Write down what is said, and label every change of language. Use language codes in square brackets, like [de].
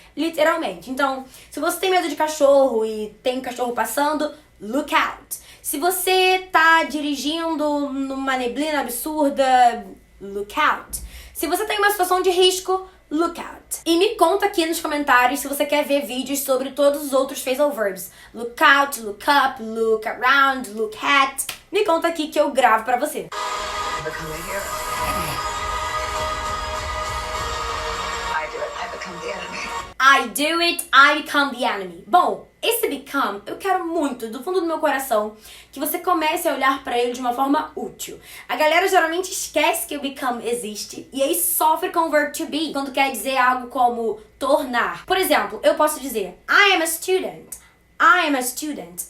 [pt] Literalmente. Então, se você tem medo de cachorro e tem um cachorro passando, [en] look out. [pt] Se você tá dirigindo numa neblina absurda, [en] look out. [pt] Se você tem uma situação de risco, [en] look out. [pt] E me conta aqui nos comentários se você quer ver vídeos sobre todos os outros phrasal verbs. [en] Look out, look up, look around, look at. [pt] Me conta aqui que eu gravo pra você. [en] Become a hero. I do it, I become the enemy. I do it, I become the enemy. [pt] Bom, esse become, eu quero muito, do fundo do meu coração, que você comece a olhar pra ele de uma forma útil. A galera geralmente esquece que o become existe e aí sofre com o verb to be, quando quer dizer algo como tornar. Por exemplo, eu posso dizer, [en] I am a student. I am a student.